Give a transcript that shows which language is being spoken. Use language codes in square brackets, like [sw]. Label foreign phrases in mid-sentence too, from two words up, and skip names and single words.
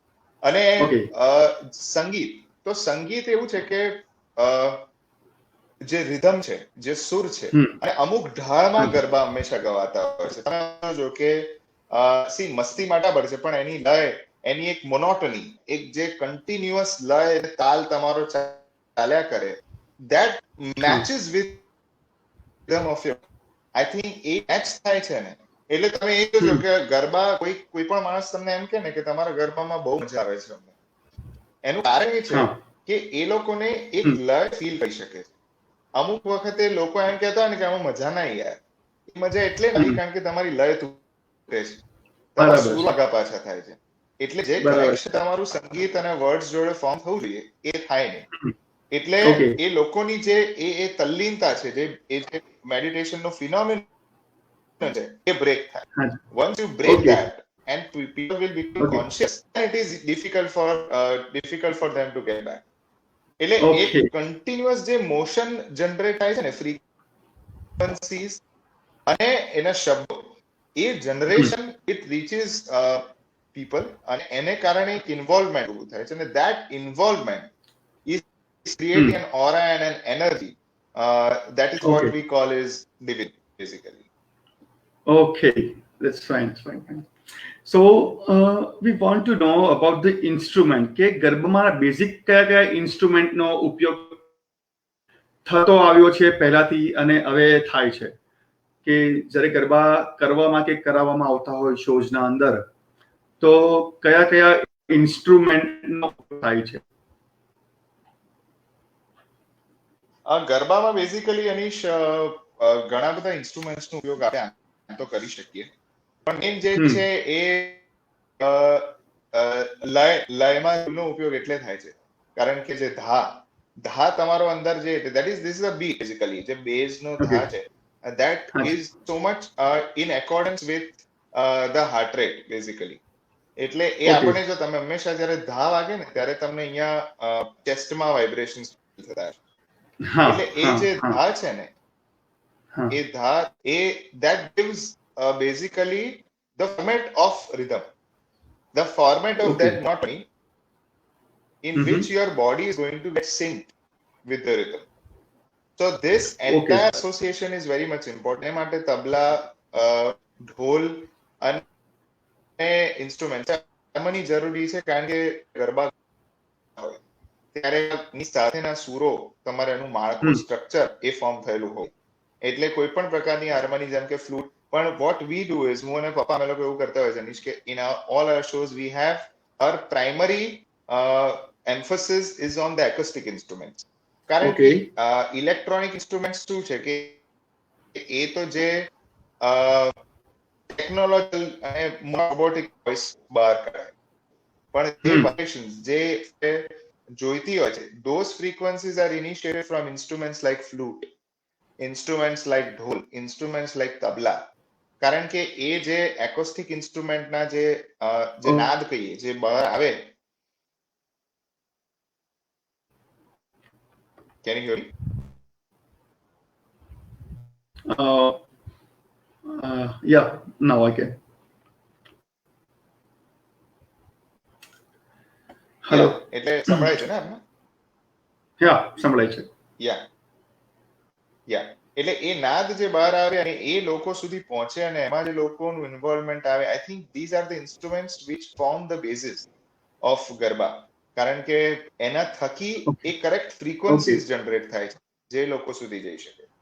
[gu] અને સંગીત, તો સંગીત એવું છે કે જે રિધમ છે, જે સુર છે, અને અમુક ઢાળમાં ગરબા હંમેશા ગવાતા હોય છે. તમે જો કે મસ્તી માટે પડે છે, પણ એની લય, એની એક મોનોટની, એક જે કન્ટિન્યુઅસ લય તાલ તમારો ચાલ્યા કરે, [en] that matches with rhythm of your. I think [gu] એ મેચ થાય છે ને, એટલે તમે એ જોજો કે ગરબા કોઈ પણ માણસ તમને એમ કે ને કે તમારા ગરબામાં બહુ મજા આવે છે, એનું કારણ એ છે કે એ લોકોને એક લય ફીલ કરી શકે છે. અમુક વખતે લોકો એમ કહેતા હોય ને કે આમાં મજા ના યાર, એ મજા એટલે નથી કારણ કે તમારી લય તૂટે છે, તમારા સુર આગા પાછા થાય છે. એટલે જે કનેક્શન તમારું સંગીત અને વર્ડ્સ જોડે ફોર્મ થવું જોઈએ એ થાય નહીં. એટલે એ લોકોની જે એ તલ્લીનતા છે, જે મેડિટેશન નો ફિનોમિનન છે, એ બ્રેક થાય. [en] once you break that and people will become conscious, and it is difficult for them to get back. [gu] એટલે એક ઓકે કન્ટિન્યુઅસ જે મોશન જનરેટ થાય છે ને ફ્રીક્વન્સીઝ અને એના શબ્દો, એ જનરેશન [en] it reaches people, [gu] અને એને કારણે એક ઇન્વોલ્વમેન્ટ ઉભું થાય છે, અને [en] that involvement is creating an aura and an energy that is what Okay. we call is divinity basically. Okay, that's fine. That's fine. Fine. So we want to know about the instrument. [gu] કે ગરબામાં બેઝિક કયા કયા ઇન્સ્ટ્રુમેન્ટનો ઉપયોગ થતો આવ્યો છે પહેલાથી અને હવે થાય છે, કે જ્યારે ગરબા કરવામાં કે કરાવવામાં આવતા હોય શોઝના અંદર, તો કયા કયા ઇન્સ્ટ્રુમેન્ટનો ઉપયોગ થાય છે? ગરબામાં બેઝિકલી અનીશ ઘણા બધા ઇન્સ્ટ્રુમેન્ટ્સનો ઉપયોગ આપણે તો કરી શકીએ, પણ મેઇન જે છે એ લયમાં ઉપયોગ એટલે થાય છે કારણ કે જે ધા તમારો અંદર જે [en] this is a beat basically, [gu] જે બેઝ નો ધા છે [en] that is so much in accordance with the heart rate basically. [gu] એટલે એ આપણે જો તમે હંમેશા જ્યારે ધા વાગે ને ત્યારે તમને અહીંયા ચેસ્ટમાં વાઇબ્રેશન્સ થતા છે, એટલે એ જે ધા છે ને એ ધા એ [en] that gives basically the format of rhythm, the format of that monotony in which your body is going to get synced with the rhythm. So this entire association is very much important. [gu] એ માટે તબલા, ઢોલ અને ઇન્સ્ટ્રુમેન્ટ હાર્મોની જરૂરી છે, કારણ કે ગરબા હોય ત્યારે સાથેના સૂરો, તમારે એનું માળખું સ્ટ્રક્ચર એ ફોર્મ થયેલું હોય, એટલે કોઈ પણ પ્રકારની હાર્મોની જેમ કે ફ્લૂટ. [en] પણ what we do is, [gu] હું અને પપ્પા અમે લોકો એવું કરતા હોય છે અનીશ, કે [en] in all our shows we have our primary emphasis is on the acoustic instruments. [gu] કારણ કે ઇલેક્ટ્રોનિક ઇન્સ્ટ્રુમેન્ટ્સ શું છે કે એ તો જે ટેકનોલોજીકલ અને રોબોટિક વોઇસ બહાર કાઢે, પણ જે વાઇબ્રેશન્સ જે જોઈતી હોય છે, [en] those frequencies are initiated from instruments like flute, instruments like ઢોલ, instruments like તબલા. [gu] કારણ કે એ જે એકોસ્ટિક ઇન્સ્ટ્રુમેન્ટના જે નાદ કહીએ, જે બહાર આવે. [en] Can you hear me? Yeah, now I can. Hello. [gu] એટલે સંભળાય છે ને આપને? Yeah, સંભળાય છે. યા એટલે એ નાદ જે બહાર આવે અને એ લોકો સુધી પહોંચે અને એમાં જે લોકોનું ઇન્વોલ્વમેન્ટ આવે, [en] I think these are the instruments which form the basis of [gu] ગરબા. કારણ કે એના થકી એ કરેક્ટ ફ્રીક્વન્સીઝ જનરેટ થાય છે જે લોકો સુધી જઈ શકે.